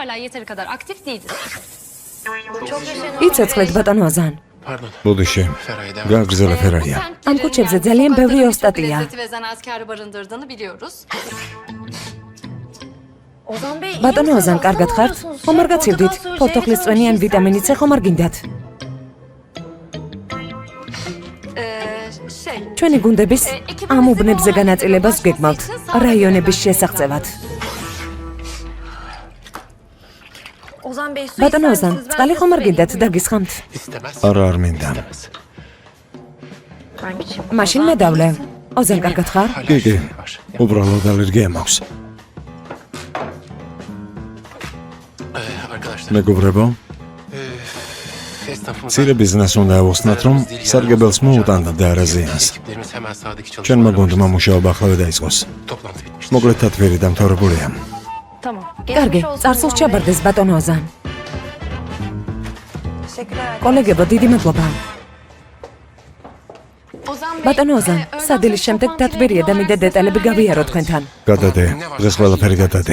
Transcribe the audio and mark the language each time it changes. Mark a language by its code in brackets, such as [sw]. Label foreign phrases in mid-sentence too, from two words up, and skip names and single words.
[ka] იცოცხლეთ ბატონო აზან. [tr] Pardon. [ka] ბუდიში. [tr] Feraye devam. [ka] გააგრძელე ფერაია. ამ ქუჩებზე ძალიან ბევრი ოსტატია. [tr] ve zanaatkarı barındırdığını biliyoruz. Ozan Bey, [ka] ბატონო აზან, კარგად ხართ? ხომ არ გაცივდით? ფორთოხლის წვენი ან ვიტამინიც ხომ არ გინდათ? ჩვენი გუნდების ამ უბნებზე განაწილებას გეგმავთ რაიონების შესაღწევად. [tr] Ozan Bey, su [ka] ბატონო [tr] ister [ka] აზან, [tr] misiniz? Ben [ka] წყალი [tr] size [ka] ხომ არ [tr] su [ka] გინდათ [tr] vereyim. [ka] დაგისხამთ? [tr] İstemez. [ka] არა არ მინდა. [tr] Ben geçeyim. [ka] მაშინ მე დავლე. ოზან, კარგად ხარ? კი, კი. [tr] Var. [ka] უბრალოდ ალერგია მაქვს. [tr] Arkadaşlar. [ka] მეგობრებო, [tr] Esnafımıza [ka] მცირე ბიზნესს უნდა ევხსნათ, რომ სარგებელს მოუტანდა და არა ზიანს. [tr] ekiplerimiz hemen sahadaki [ka] ჩვენმა [tr] çalışmalarına [ka] გუნდმა მუშაობა ახლა დაიწყოს. [tr] toplantı bitmiştir. [ka] მოკლედ თათბირი დამთავრებულია. [tr] Tamam. [ka] კარგი, წარსულს ჩაბარდეს ბატონო ოზან. კოლეგებო, დიდი მადლობა. ბატონო ოზან, სადილის შემდეგ თათბირია და მინდა დეტალები გავიარო თქვენთან. გადადე, დღეს ყველაფერი გადადე.